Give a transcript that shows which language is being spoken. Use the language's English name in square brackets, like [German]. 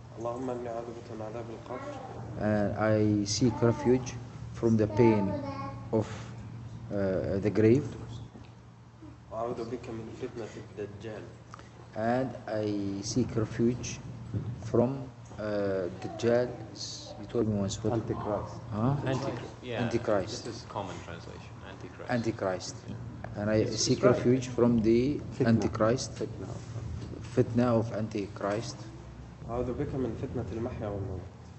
[Arabic] اللهم إني أعوذ بك من عذاب القبر. [English] And I seek refuge from the pain of the grave. [Arabic] وأعوذ بك من فتنة الدجال. [English] And I seek refuge from Dajjal. You told me once what? Antichrist. Huh? Antichrist. This is common translation. Antichrist. Antichrist. And I seek refuge from the Antichrist. Fitna of Antichrist. [Arabic] أعوذ بك من فتنة المحيا والممات.